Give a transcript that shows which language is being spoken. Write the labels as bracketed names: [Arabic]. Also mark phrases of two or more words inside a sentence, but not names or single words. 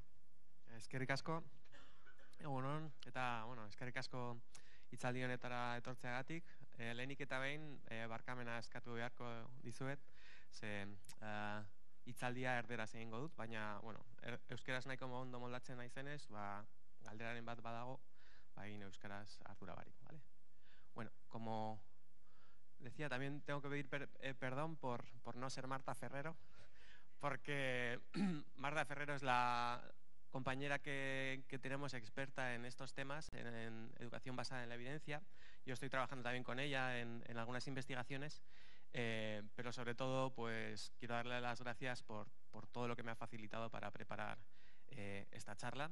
[Basque] Eskerrik asko, egunon, eta, bueno, eskerrik asko hitzaldi honetara etortzeagatik. Lehenik eta behin, barkamena eskatu beharko dizuet, ze hitzaldia erderaz egingo dut, baina, bueno, euskeraz nahiko ondo moldatzen naizenez, galderaren bat badago, egin euskaraz ardura barik, ¿vale? [Spanish] Bueno, como decía, también tengo que pedir perdón por no ser Marta Ferrero, porque Marta Ferrero es la compañera que tenemos experta en estos temas, en educación basada en la evidencia. Yo estoy trabajando también con ella en algunas investigaciones, pero sobre todo pues quiero darle las gracias por todo lo que me ha facilitado para preparar esta charla.